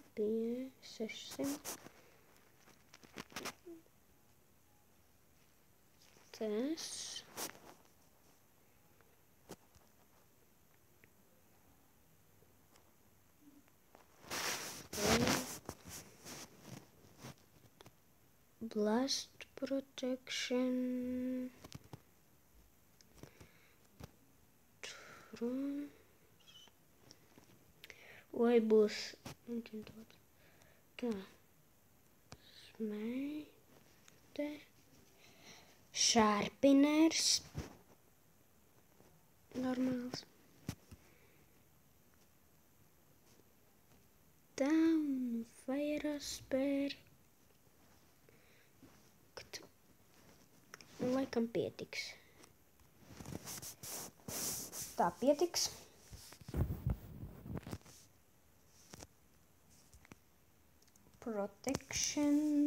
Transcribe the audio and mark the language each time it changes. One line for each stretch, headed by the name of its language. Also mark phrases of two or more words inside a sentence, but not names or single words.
Latvian: 600. Tas.
English: Blast protection.
Latvian: Vai būs tā.
English: Smeite. Sharpeners.
Latvian: Normāls.
English: Down. Fire aspect.
Latvian: Un laikam pietiks. Tā pietiks.
English: Protection.